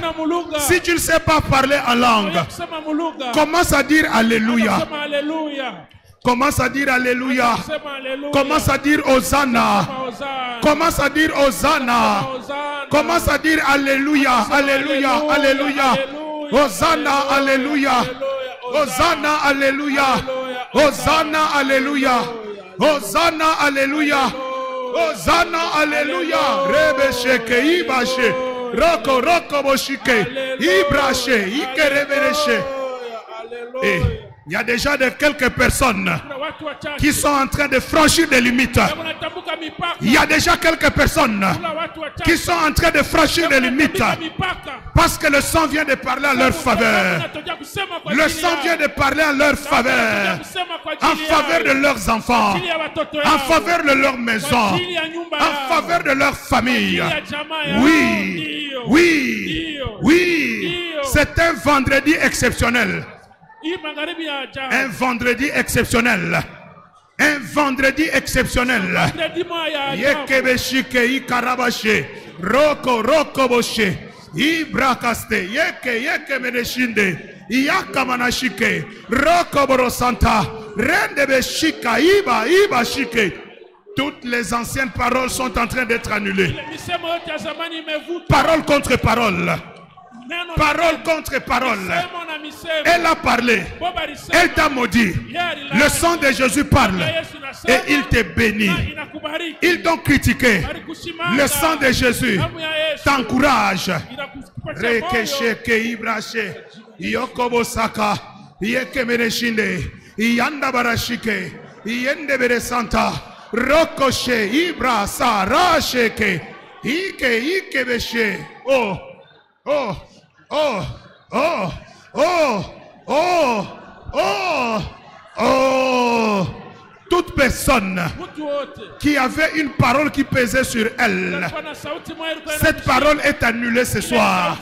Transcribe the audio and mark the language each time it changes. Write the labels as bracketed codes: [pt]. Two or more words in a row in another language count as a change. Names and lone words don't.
[fr] Si tu ne sais pas parler en langue, commence à dire Alléluia. Commence à dire Alléluia. Commence à dire Hosanna. Commence à dire Hosanna. Commence à dire Alléluia. Alléluia. Alléluia. Hosanna. Alléluia. Hosanna. Alléluia. Hosanna. Alléluia. Hosanna. Alléluia. Hosanna. Alléluia. Rebesheke Ibache. Roko Boshike. Ibrache. Ikerebereche. Il y a déjà quelques personnes qui sont en train de franchir des limites. Il y a déjà quelques personnes qui sont en train de franchir des limites parce que le sang vient de parler à leur faveur. Le sang vient de parler à leur faveur, en faveur de leurs enfants, en faveur de leur maison, en faveur de leur famille. Oui, c'est un vendredi exceptionnel. Un vendredi exceptionnel. Un vendredi exceptionnel. Yekebeshike Ikarabashe. Roko Boshe. Ibrakaste. Yeke Meneshinde. Yakamanashike. Roko Borosanta. Rendebeshika. Iba Shike. Toutes les anciennes paroles sont en train d'être annulées. Parole contre parole. Parole contre parole. Elle a parlé. Elle t'a maudit. Le sang de Jésus parle. Et il te bénit. Ils t'ont critiqué. Le sang de Jésus t'encourage. Rekesheke Ibrache. Yokobo Saka. Yekemereshinde. Yanda Barashike. Yende Santa. Rokoshe Ibra Sarasheke. Ike Beshe. Oh. Oh. Oh. Oh. Oh. Oh. Oh. Oh. Toute personne qui avait une parole qui pesait sur elle, cette parole est annulée ce soir.